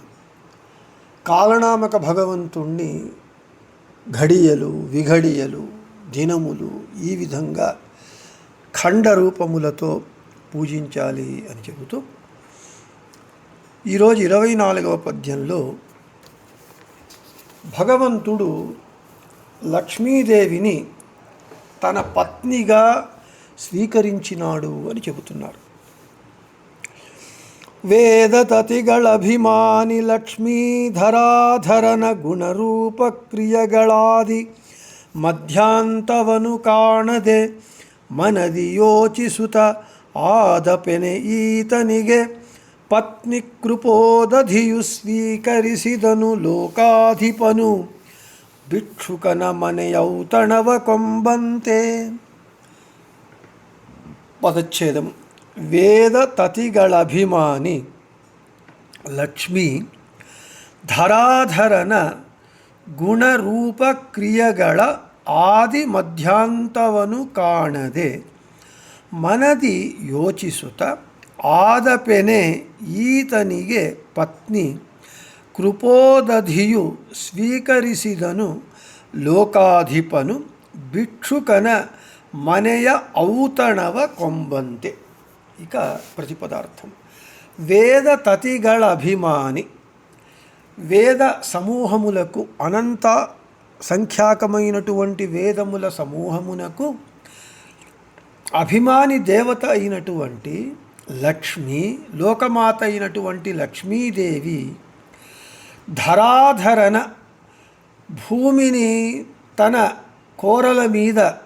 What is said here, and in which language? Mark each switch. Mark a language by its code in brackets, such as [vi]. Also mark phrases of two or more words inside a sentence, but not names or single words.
[te] కాలనామక భగవంతుణ్ణి ఘడియలు విఘడియలు దినములు ఈ విధంగా ఖండరూపములతో పూజించాలి అని చెబుతూ ఈరోజు 24వ పద్యంలో భగవంతుడు లక్ష్మీదేవిని తన పత్నిగా స్వీకరించినాడు అని చెబుతున్నారు. [kn] ವೇದತತಿಗಳಭಿಮಾನಿ ಲಕ್ಷ್ಮೀಧರಾಧರನ ಗುಣರೂಪ ಕ್ರಿಯೆಗಳಾದಿ ಮಧ್ಯಾಂತವನು ಕಾಣದೆ ಮನದಿ ಯೋಚಿಸುತ್ತ ಆದಪೆನೆ ಈತನಿಗೆ ಪತ್ನಿ ಕೃಪೋದಧಿಯು ಸ್ವೀಕರಿಸಿದನು ಲೋಕಾಧಿಪನು ಭಿಕ್ಷುಕನ ಮನೆಯೌತಣವ ಕೊಂಬಂತೆ. [te] పదచ్ఛేదం. [kn] ವೇದ ತತಿಗಳಭಿಮಾನಿ ಲಕ್ಷ್ಮೀ ಧರಾಧರನ ಗುಣರೂಪ ಕ್ರಿಯೆಗಳ ಆದಿ ಮಧ್ಯಾಂತವನು ಕಾಣದೆ ಮನದಿ ಯೋಚಿಸುತ್ತ ಆದಪೆನೆ ಈತನಿಗೆ ಪತ್ನಿ ಕೃಪೋದಧಿಯು ಸ್ವೀಕರಿಸಿದನು ಲೋಕಾಧಿಪನು ಭಿಕ್ಷುಕನ ಮನೆಯ ಔತಣವ ಕೊಂಬಂತೆ. [te] ఇక ప్రతిపదార్థం. [kn] ವೇದ ತತಿಗಳ ಅಭಿಮಾನಿ, [te] వేద సమూహములకు అనంత సంఖ్యాకమైనటువంటి వేదముల సమూహమునకు అభిమాని దేవత అయినటువంటి లక్ష్మి, లోకమాత అయినటువంటి లక్ష్మీదేవి ధరాధరన భూమిని తన కోరల మీద